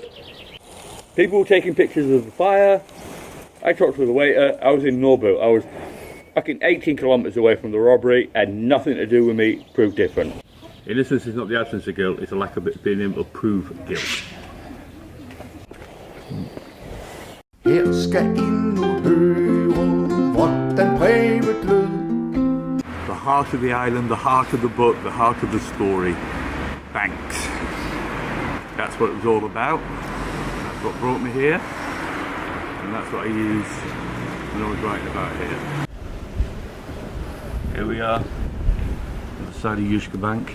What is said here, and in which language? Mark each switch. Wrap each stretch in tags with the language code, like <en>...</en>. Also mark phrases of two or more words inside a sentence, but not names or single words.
<en>People were taking pictures of the fire. I talked to the waiter. I was in Norbu. I was fucking 18 kilometres away from the robbery, and nothing to do with me. Proved different. Innocence is not the absence of guilt, it's a lack of being able to prove guilt.</en> <da>Her skal høre, hvordan brevet lød.</da> <en>The heart of the island, the heart of the book, the heart of the story. Banks. That's what it was all about. That's what brought me here. And that's what I use when I was writing about here. Here we are, on the side of Jyske Bank.</en>